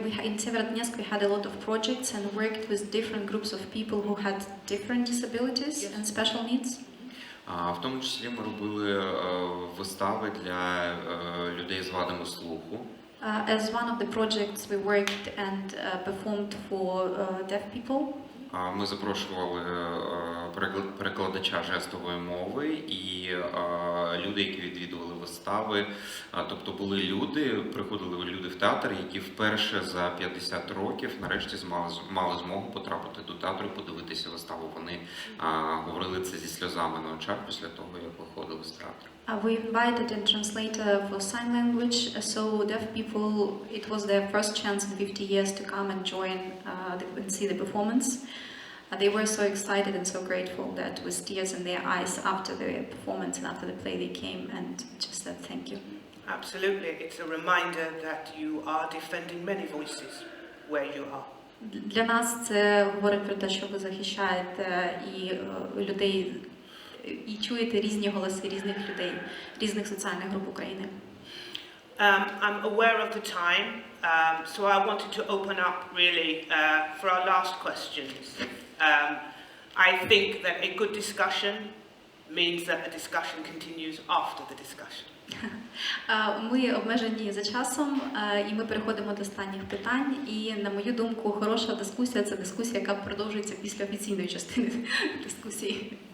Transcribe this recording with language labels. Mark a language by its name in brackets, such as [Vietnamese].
[English] In Severodonetsk we had a lot of projects and worked with different groups of people who had different disabilities and special needs. [Ukrainian] В тому числі ми робили вистави для людей з вадами слуху. [English] As one of the projects we worked and performed for deaf people. [Ukrainian] Ми запрошували перекладача жестової мови і люди, які відвідували вистави. Тобто приходили люди в театр, які вперше за 50 років нарешті мали змогу потрапити до театру і подивитися виставу. Вони говорили це зі сльозами на очах після того, як виходили з театру. [English] We invited a translator for sign language, so deaf people, it was their first chance in 50 years to come and join and see the performance. They were so excited and so grateful that with tears in their eyes after the performance and after the play they came and just said thank you. Absolutely, it's a reminder that you are defending many voices where you are. [Ukrainian] Для нас це говорить про те, що ви захищаєте і людей, і чуєте різні голоси різних людей, різних соціальних груп України. [English] I'm aware of the time, so I wanted to open up really for our last questions. I think that a good discussion means that the discussion continues after the discussion. [Ukrainian] Ми обмежені за часом, і ми переходимо до останніх питань. І, на мою думку, хороша дискусія – це дискусія, яка продовжується після офіційної частини дискусії.